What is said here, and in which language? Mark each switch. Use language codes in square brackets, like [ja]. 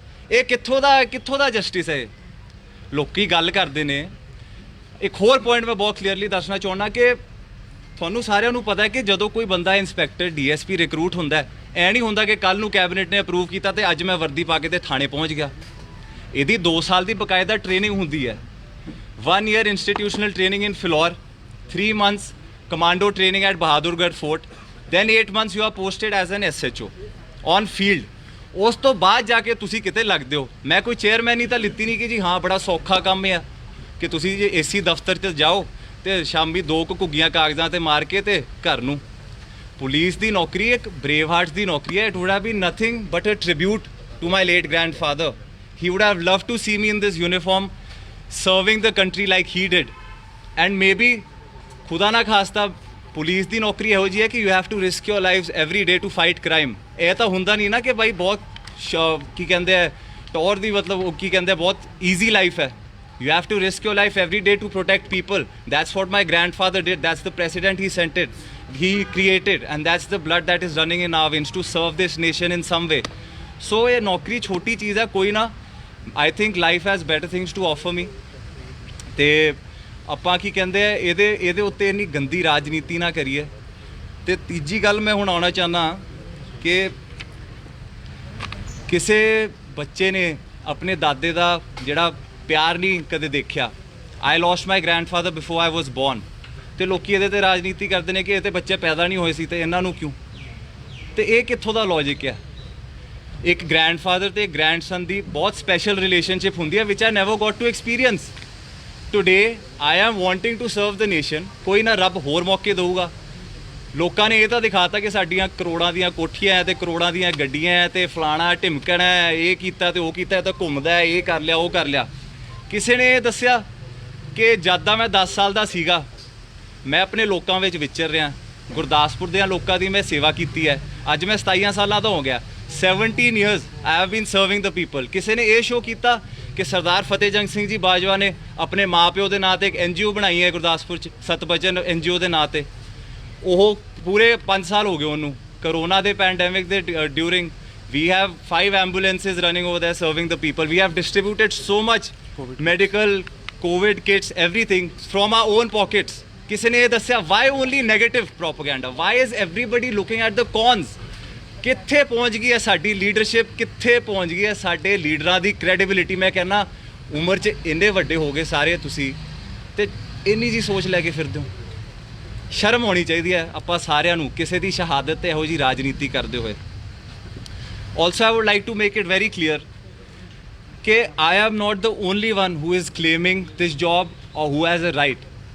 [pa] ਇਹ ਕਿੱਥੋਂ ਦਾ ਜਸਟਿਸ ਹੈ? ਲੋਕੀ ਗੱਲ ਕਰਦੇ ਨੇ। ਇੱਕ ਹੋਰ ਪੁਆਇੰਟ ਮੈਂ ਬਹੁਤ ਕਲੀਅਰਲੀ ਦੱਸਣਾ ਚਾਹੁੰਦਾ ਕਿ ਤੁਹਾਨੂੰ ਸਾਰਿਆਂ ਨੂੰ ਪਤਾ ਹੈ ਕਿ ਜਦੋਂ ਕੋਈ ਬੰਦਾ ਇੰਸਪੈਕਟਰ, DSP ਰਿਕਰੂਟ ਹੁੰਦਾ, ਐ ਨਹੀਂ ਹੁੰਦਾ ਕਿ ਕੱਲ ਨੂੰ ਕੈਬਨਿਟ ਨੇ ਅਪਰੂਵ ਕੀਤਾ ਤੇ ਅੱਜ ਮੈਂ ਵਰਦੀ ਪਾ ਕੇ ਤੇ ਥਾਣੇ ਪਹੁੰਚ ਗਿਆ। ਇਹਦੀ 2 ਸਾਲ ਦੀ ਬਕਾਇਦਾ ਟ੍ਰੇਨਿੰਗ ਹੁੰਦੀ ਹੈ। [en] 1 year institutional training in Phillaur, 3 months commando training at Bahadurgarh Fort, then 8 months you are posted as an SHO on field। [pa] ਉਸ ਤੋਂ ਬਾਅਦ ਜਾ ਕੇ ਤੁਸੀਂ ਕਿਤੇ ਲੱਗਦੇ ਹੋ। ਮੈਂ ਕੋਈ ਚੇਅਰਮੈਨ ਹੀ ਤਾਂ ਲਿੱਤੀ ਨਹੀਂ ਕਿ ਜੀ ਹਾਂ ਬੜਾ ਸੌਖਾ ਕੰਮ ਹੈ ਕਿ ਤੁਸੀਂ ਜੇ AC ਦਫ਼ਤਰ 'ਚ ਜਾਓ ਤੇ ਸ਼ਾਮੀ 2 ਘੁੱਗੀਆਂ ਕਾਗਜ਼ਾਂ ਤੇ ਮਾਰ ਕੇ ਤੇ ਘਰ ਨੂੰ। ਪੁਲਿਸ ਦੀ ਨੌਕਰੀ ਇੱਕ ਬਰੇਵ ਹਾਰਟਸ ਦੀ ਨੌਕਰੀ ਹੈ। [en] It would have been nothing but a tribute to my late grandfather. He would have loved to see me in this uniform serving the country like he did. And maybe [pa] ਖੁਦਾ ਨਾ ਖਾਸਤਾ police ਦੀ ਨੌਕਰੀ ਇਹੋ ਜਿਹੀ ਹੈ ਕਿ [en] You have to risk your lifes every day to fight crime. [pa] ਇਹ ਤਾਂ ਹੁੰਦਾ ਨਹੀਂ ਨਾ ਕਿ ਬਾਈ ਬਹੁਤ ਕੀ ਕਹਿੰਦੇ ਆ ਟੌਰ ਦੀ, ਮਤਲਬ ਉਹ ਕੀ ਕਹਿੰਦੇ ਬਹੁਤ ਈਜ਼ੀ ਲਾਈਫ ਹੈ। [en] You have to risk your life every day to protect people. That's what my grandfather did. That's the precedent he created, and that's the blood that is running in our veins to serve this nation in some way. [hi] So ये नौकरी छोटी चीज़ है कोई ना. [en] I think life has better things to offer me. [pa] ਤੇ ਆਪਾਂ ਕੀ ਕਹਿੰਦੇ ਆ ਇਹਦੇ ਉੱਤੇ ਇੰਨੀ ਗੰਦੀ ਰਾਜਨੀਤੀ ਨਾ ਕਰੀਏ. ਤੇ ਤੀਜੀ ਗੱਲ ਮੈਂ ਹੁਣ ਆਉਣਾ ਚਾਹੁੰਦਾ ਕਿ ਕਿਸੇ ਬੱਚੇ ਨੇ ਆਪਣੇ ਦਾਦੇ ਦਾ ਜਿਹੜਾ ਪਿਆਰ ਨਹੀਂ ਕਦੇ ਦੇਖਿਆ. [en] I lost my grandfather before I was born. [pa] ਤੇ ਲੋਕੀ ਇਹਦੇ ਤੇ ਰਾਜਨੀਤੀ ਕਰਦੇ ਨੇ ਕਿ ਇਹ ਤੇ ਬੱਚੇ ਪੈਦਾ ਨਹੀਂ ਹੋਏ ਸੀ ਤੇ ਇਹਨਾਂ ਨੂੰ ਕਿਉਂ. ਤੇ ਇਹ ਕਿੱਥੋਂ ਦਾ ਲੌਜਿਕ ਹੈ. ਇੱਕ ਗ੍ਰੈਂਡਫਾਦਰ ਤੇ ਗ੍ਰੈਂਡਸਨ ਦੀ ਬਹੁਤ ਸਪੈਸ਼ਲ ਰਿਲੇਸ਼ਨਸ਼ਿਪ ਹੁੰਦੀ ਹੈ [en] Which I never got to experience. Today I am wanting to serve the nation. [pa] ਕੋਈ ਨਾ ਰੱਬ ਹੋਰ ਮੌਕੇ ਦੇਊਗਾ. ਲੋਕਾਂ ਨੇ ਇਹ ਤਾਂ ਦਿਖਾਤਾ ਕਿ ਸਾਡੀਆਂ ਕਰੋੜਾਂ ਦੀਆਂ ਕੋਠੀਆਂ ਹੈ ਤੇ ਕਰੋੜਾਂ ਦੀਆਂ ਗੱਡੀਆਂ ਹੈ ਤੇ ਫਲਾਣਾ ਢਿਮਕਣਾ ਹੈ, ਇਹ ਕੀਤਾ ਤੇ ਉਹ ਕੀਤਾ ਤਾਂ ਘੁੰਮਦਾ ਹੈ, ਇਹ ਕਰ ਲਿਆ ਉਹ ਕਰ ਲਿਆ. ਕਿਸੇ ਨੇ ਇਹ ਦੱਸਿਆ ਕਿ ਜਦ ਦਾ ਮੈਂ 10 ਸਾਲ ਦਾ ਸੀਗਾ ਮੈਂ ਆਪਣੇ ਲੋਕਾਂ ਵਿੱਚ ਵਿਚਰ ਰਿਹਾ. ਗੁਰਦਾਸਪੁਰ ਦੇ ਲੋਕਾਂ ਦੀ ਮੈਂ ਸੇਵਾ ਕੀਤੀ ਹੈ. ਅੱਜ ਮੈਂ 27 ਸਾਲਾਂ ਦਾ ਹੋ ਗਿਆ. [en] 17 years I have been serving the people. [pa] ਕਿਸੇ ਨੇ ਇਹ ਸ਼ੋਅ ਕੀਤਾ ਕਿ ਸਰਦਾਰ ਫਤਿਹ ਜੰਗ ਸਿੰਘ ਜੀ ਬਾਜਵਾ ਨੇ ਆਪਣੇ ਮਾਪਿਓ ਦੇ ਨਾਂ ਤੇ ਇੱਕ NGO ਬਣਾਈ ਹੈ ਗੁਰਦਾਸਪੁਰ 'ਚ, ਸਤਬਚਨ NGO ਦੇ ਨਾਂ ਤੇ. ਉਹ ਪੂਰੇ 5 ਸਾਲ ਹੋ ਗਏ ਉਹਨੂੰ. ਕਰੋਨਾ ਦੇ ਪੈਂਡੈਮਿਕ ਦੇ during [en] we have 5 ambulances running over there serving the people. We have distributed so much medical COVID kits, everything from our own pockets. [pa] ਕਿਸੇ ਨੇ ਇਹ ਦੱਸਿਆ [en] why only negative propaganda? Why is everybody looking at the cons? [pa] ਕਿੱਥੇ ਪਹੁੰਚ ਗਈ ਹੈ ਸਾਡੀ leadership, ਕਿੱਥੇ ਪਹੁੰਚ ਗਈ ਹੈ ਸਾਡੇ ਲੀਡਰਾਂ ਦੀ ਕ੍ਰੈਡੀਬਿਲਿਟੀ. ਮੈਂ ਕਹਿੰਦਾ ਉਮਰ 'ਚ ਇੰਨੇ ਵੱਡੇ ਹੋ ਗਏ ਸਾਰੇ ਤੁਸੀਂ ਤੇ ਇੰਨੀ ਜੀ ਸੋਚ ਲੈ ਕੇ ਫਿਰਦੇ ਹੋ. ਸ਼ਰਮ ਹੋਣੀ ਚਾਹੀਦੀ ਹੈ ਆਪਾਂ ਸਾਰਿਆਂ ਨੂੰ ਕਿਸੇ ਦੀ ਸ਼ਹਾਦਤ ਤੇ ਇਹੋ ਜੀ ਰਾਜਨੀਤੀ ਕਰਦੇ ਹੋਏ. [en] Also, I would like to make it very clear that I am not the only one who is claiming this job or who has a right.